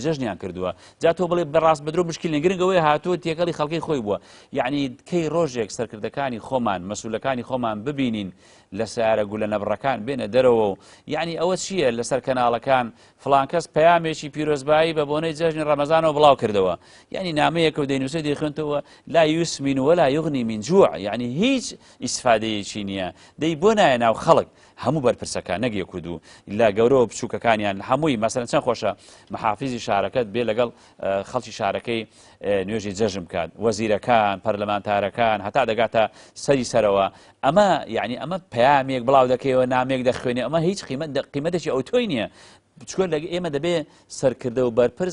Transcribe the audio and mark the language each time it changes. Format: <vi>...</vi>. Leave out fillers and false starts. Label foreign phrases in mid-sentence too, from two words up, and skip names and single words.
<ckb>جەژنیان کردووە جا تۆ بڵێ بەڕاست بەدرۆ مشکل گرنگەوەی هاتووە تێکەڵی خەڵکی خۆی بووە یعنی کەی ڕۆژێک سەرکردەکانی خۆمان مەسئولەکانی خۆمان ببینین لە سیارە گولە نەبڕەکان بێنە دەرەوە و یعنی ئەوە چییە لەسەر کەناڵەکان فڵان کەس پەیامێکی پیرۆزبایی بە بۆنەی جەژنی ڕەمەزانەوە بڵاو کردەوە یعنی نامەیەکە و دەینووسێ دەیخوێنتەوە</ckb> <ar>لا یوسمین ولا یغنی من جوع</ar> <ckb>یعنی هیچ ئیسفادەیەکی نییە دەی بۆ نایە ناو خەڵک هەموو بەرپرسەکان نەگیەک و لە گەورە و بچووکەکانیان هەمووی مەسەلەن چەند خۆشە محافیزی شارەکەت بێ لەگەڵ خەڵکی شارەکەی نوێژی جەژن بکات وەزیرەکان پەرلەمانتارەکان هەتا دەگاتە سەری سەرەوە ئەمە یعنی ئەمە پەیامێک بڵاو دەکەیەوە نامێک دەخوێنێ ئەمە هیچ قیمەتێکی ئەو تۆی نییە چکۆ ئێمە دەبێ سەرکردە و بەرپرس</ckb>